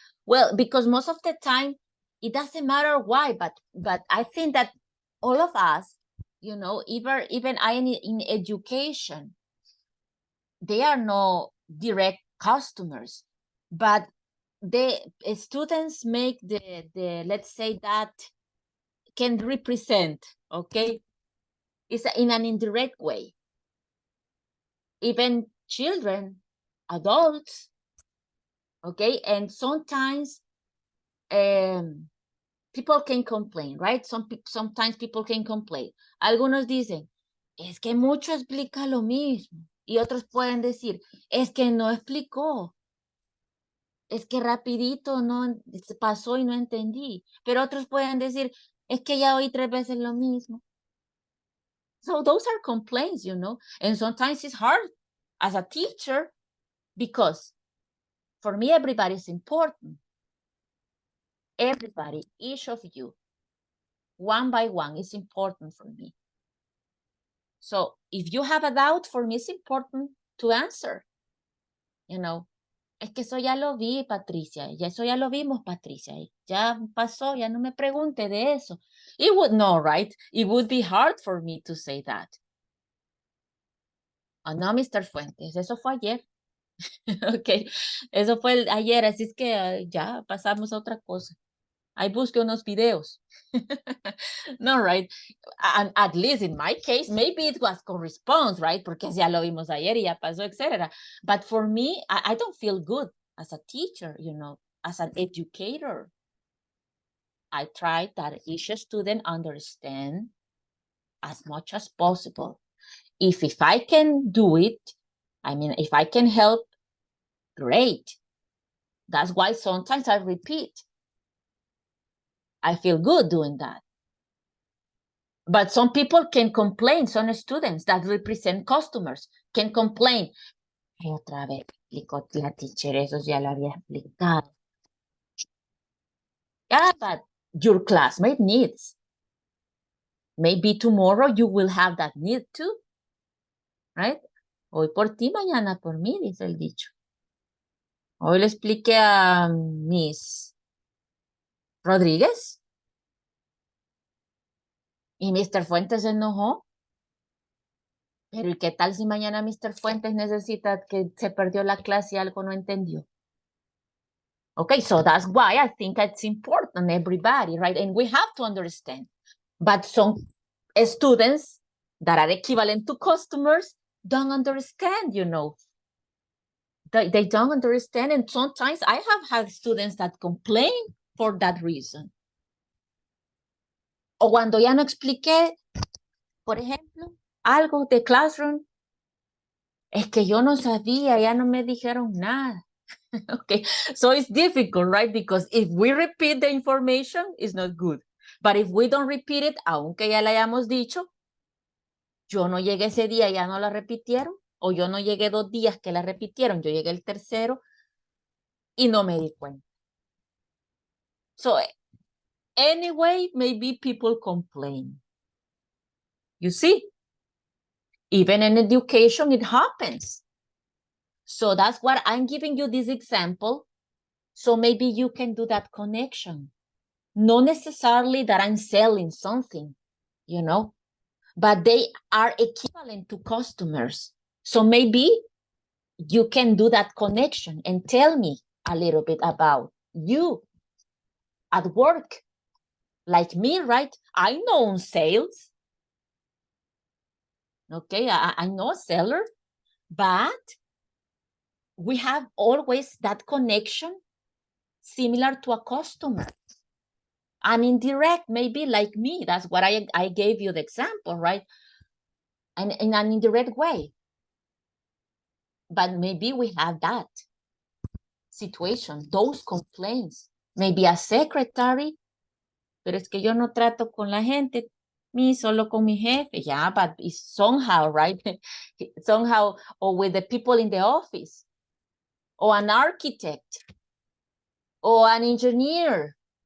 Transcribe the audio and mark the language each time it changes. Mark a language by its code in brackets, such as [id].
[en] Well, because most of the time, it doesn't matter why, but I think that all of us, you know, even I in education, they are no direct customers, but the students make the let's say that can represent, okay? It's in an indirect way. Even children, adults, okay? And sometimes people can complain, right? Sometimes people can complain. [es] Algunos dicen, es que mucho explica lo mismo. Y otros pueden decir, es que no explicó. Es que rapidito no pasó y no entendí. Pero otros pueden decir, es que ya oí 3 veces lo mismo. [en] So those are complaints, you know, and sometimes it's hard as a teacher because for me, everybody is important. Everybody, each of you, one by one is important for me. So if you have a doubt, for me, it's important to answer, you know. [es] Es que eso ya lo vi, Patricia. Ya eso ya lo vimos, Patricia. Ya pasó, ya no me pregunte de eso. [en] It would, no, right? It would be hard for me to say that. Oh, no, [es] Mr. Fuentes, eso fue ayer. Ok, eso fue ayer, así es que ya pasamos a otra cosa. Ahí busqué unos videos. [en] No, right? And at least in my case, maybe it was corresponds, right? [es] Porque ya lo vimos ayer y ya pasó, etc. [en] But for me, I don't feel good as a teacher, you know, as an educator. I try that each student understand as much as possible. If I can do it, I mean, if I can help, great. That's why sometimes I repeat. I feel good doing that. But some people can complain, some students that represent customers can complain. [es] Ay, otra vez explicó la teacher, eso ya lo había explicado. [en] Yeah, but your classmate needs. Maybe tomorrow you will have that need too, right? [es] Hoy por ti, mañana por mí, dice el dicho. Hoy le expliqué a Miss Rodríguez y Mr. Fuentes se enojó. Pero ¿y qué tal si mañana Mr. Fuentes necesita que se perdió la clase y algo no entendió? [en] Okay, so that's why I think it's important, everybody, right? And we have to understand. But some students that are equivalent to customers don't understand, you know. They don't understand. And sometimes I have had students that complain for that reason. [es] O cuando ya no expliqué, por ejemplo, algo de classroom, es que yo no sabía, ya no me dijeron nada. [en] Okay, so it's difficult, right? Because if we repeat the information, it's not good. But if we don't repeat it, [es] aunque ya la hayamos dicho, yo no llegué ese día, ya no la repitieron, O yo no llegué 2 días que la repitieron, yo llegué el tercero y no me di cuenta. [en] So anyway, maybe people complain. You see? Even in education, it happens. So that's what I'm giving you this example. So maybe you can do that connection. Not necessarily that I'm selling something, you know, but they are equivalent to customers. So maybe you can do that connection and tell me a little bit about you at work. Like me, right? I know sales. Okay, I know a seller, but we have always that connection similar to a customer. An indirect, maybe like me. That's what I gave you the example, right? And in an indirect way. But maybe we have that situation, those complaints. Maybe a secretary, [es] pero es que yo no trato con la gente, solo con mi jefe. [en] Yeah, but it's somehow, right? Somehow, or with the people in the office, or an architect, or an engineer.